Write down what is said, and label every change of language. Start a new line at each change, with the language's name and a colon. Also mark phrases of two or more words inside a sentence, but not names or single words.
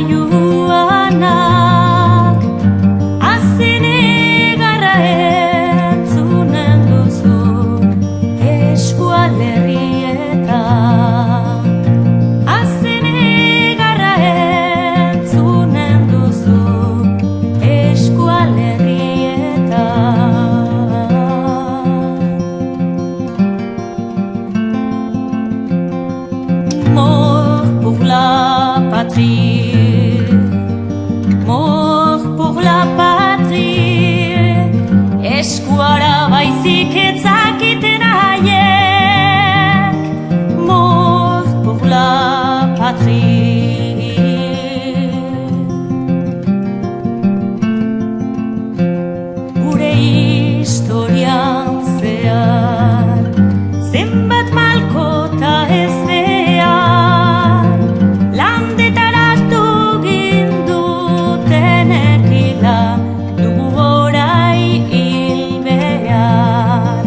Basque: joanak azinegarra entzunen duzu eskualerrietan azinegarra entzunen duzu eskualerrietan.
French: Mort pour la patrie, mort pour la patrie,
Basque: eskuara baizik etzakiten haiek,
French: mort pour la patrie.
Basque: Gure historian zehar, zenbat malkota ez behar, landetaratu gindutenekila dugu orai hil behar.